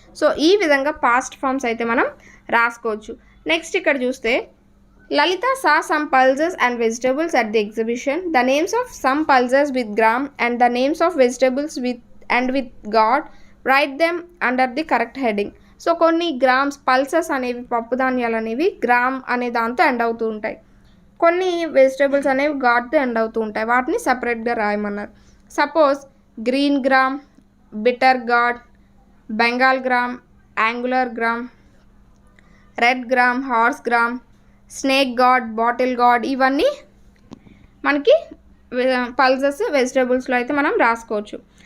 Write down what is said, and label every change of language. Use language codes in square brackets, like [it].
[te] So ఈ విధంగా past forms అయితే మనం రాసుకోవచ్చు. నెక్స్ట్ ఇక్కడ చూస్తే [en] Lalita saw some pulses and vegetables at the exhibition. The names of some pulses with gram and the names of vegetables with God. Write them under the correct heading. [te] So కొన్ని grams pulses అనేవి పప్పు ధాన్యాలు అనేవి gram అనే దాంతో end అవుతూ ఉంటాయి. కొన్ని వెజిటేబుల్స్ అనేవి గాడ్తో ఎండ్ అవుతూ ఉంటాయి. వాటిని సపరేట్గా రాయమన్నారు. Suppose green gram, bitter God, Bengal gram, angular gram, red gram, horse gram, snake God, bottle God, ఇవన్నీ మనకి పల్సెస్ వెజిటేబుల్స్లో అయితే మనం రాసుకోవచ్చు.